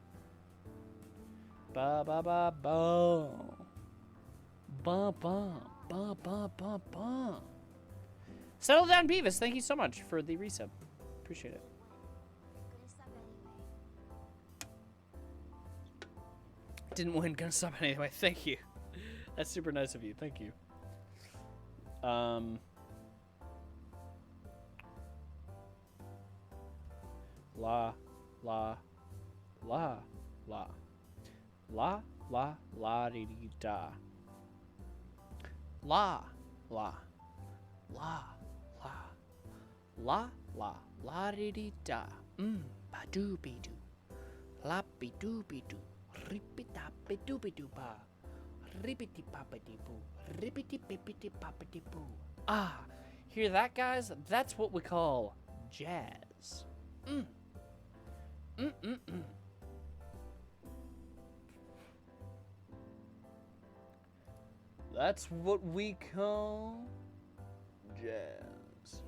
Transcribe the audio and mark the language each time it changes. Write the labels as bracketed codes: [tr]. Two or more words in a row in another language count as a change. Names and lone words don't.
[en] Ba ba ba ba. Ba ba ba ba ba ba. Settle down, Beavis. Thank you so much for the resub. Appreciate it. Didn't win, gonna sub anyway. Thank you. That's super nice of you. Thank you. La, la, la, la, la, la, la, dee dee da. La, la, la, la, la, la, la, dee dee da. Ba doo be doo, la be doo be doo. Rippity-pappity-doobity-doo-ba. Rippity-pappity-boo. Rippity-pippity-pappity-boo. Ah, hear that, guys? That's what we call jazz. That's what we call jazz.